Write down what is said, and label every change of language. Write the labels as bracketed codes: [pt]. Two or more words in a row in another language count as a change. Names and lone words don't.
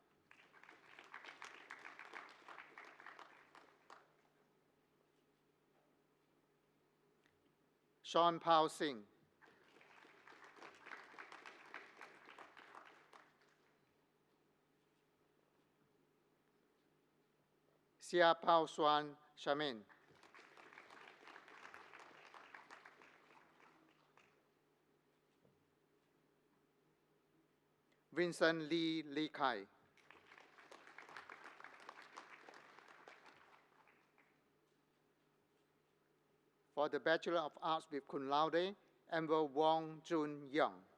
[en] Sean Pao Singh. Sia Pao Xuan Shamin. Vincent Lee Lee Kai. For the Bachelor of Arts with Cum Laude, Amber Wong Jun Young.